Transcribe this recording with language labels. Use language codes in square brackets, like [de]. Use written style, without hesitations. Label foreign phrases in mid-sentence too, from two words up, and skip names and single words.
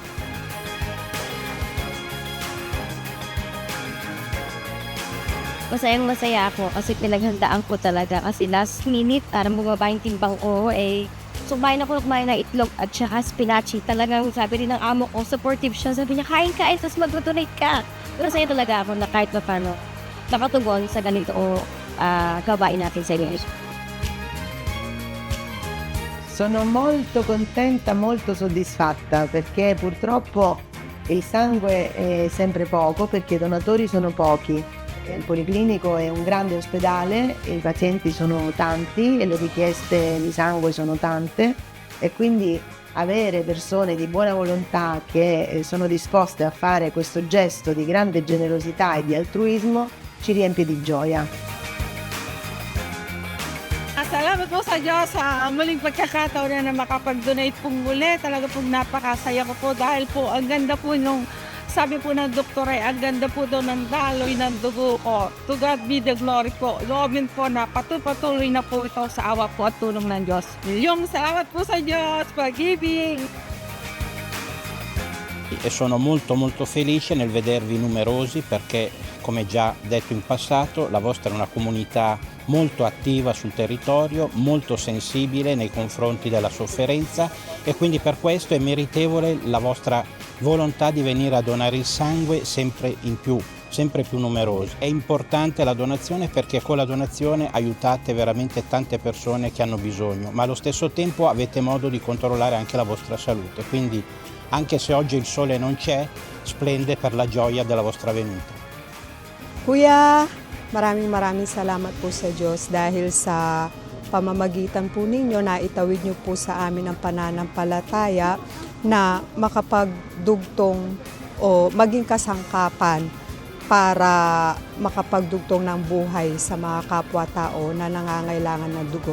[tl] Masayang-masaya ako kasi pinaghandaan ko talaga kasi [en] last minute [tl] para bumaba yung timbang ko sumain ako kumain ng itlog at saka spinachi. Talagang sabi rin ng amo ko, supportive siya. Sabi niya, kain-kain, tapos mag-donate ka. Pero masaya talaga ako na kahit paano nakatugon sa ganito gawain natin sa inyo. [it] Sono molto contenta, molto soddisfatta perché purtroppo il sangue è sempre poco perché i donatori sono pochi. Il Policlinico è un grande ospedale, i pazienti sono tanti e le richieste di sangue sono tante e quindi avere persone di buona volontà che sono disposte a fare questo gesto di grande generosità e di altruismo ci riempie di gioia. [tl] Salamat po sa Diyos sa muling pagkakataon na makapag-donate pong muli. Talaga pong napakasaya ko po dahil po ang ganda po nung sabi po ng doktor ay ang ganda po daw ng daloy ng dugo ko. [en] To God be the glory po. [tl] Loobin po na patuloy na po ito sa awa po at tulong ng Diyos. Milyong salamat po sa Diyos. Pag-ibig! [it] e sono molto felice nel vedervi numerosi perché, come già detto in passato, la vostra è una comunità molto attiva sul territorio, molto sensibile nei confronti della sofferenza e quindi per questo è meritevole la vostra volontà di venire a donare il sangue sempre più numerosi. È importante la donazione perché con la donazione aiutate veramente tante persone che hanno bisogno, ma allo stesso tempo avete modo di controllare anche la vostra salute. Quindi anche se oggi il sole non c'è, splende per la gioia della vostra venuta. [tl] Kuya, maraming salamat po sa Diyos dahil sa pamamagitan po ninyo na itawid niyo po sa amin ang pananampalataya na makapagdugtong o maging kasangkapan para makapagdugtong ng buhay sa mga kapwa-tao na nangangailangan ng dugo.